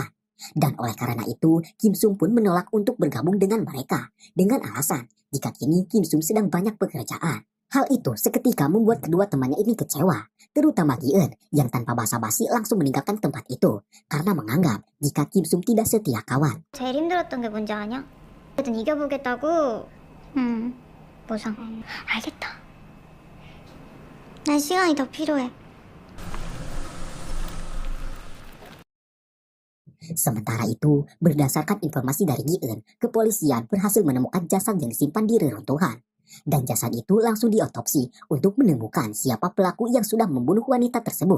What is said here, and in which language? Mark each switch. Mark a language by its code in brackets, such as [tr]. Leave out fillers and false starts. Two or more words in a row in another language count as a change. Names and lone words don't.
[id] Dan oleh karena itu, Kim Sum pun menolak untuk bergabung dengan mereka dengan alasan jika kini Kim Sum sedang banyak pekerjaan. Hal itu seketika membuat kedua temannya ini kecewa, terutama Gi-eun yang tanpa basa-basi langsung meninggalkan tempat itu karena menganggap jika Kim Sum tidak setia kawan. [ko] 제일 힘들었던 게 뭔지 아냐? 어쨌든 이겨보겠다고. 보상. 알겠다. 난 시간이 더 필요해. [id] Sementara itu, berdasarkan informasi dari Gi-eun, kepolisian berhasil menemukan jasad yang disimpan di reruntuhan. Dan jasad itu langsung diotopsi untuk menemukan siapa pelaku yang sudah membunuh wanita tersebut.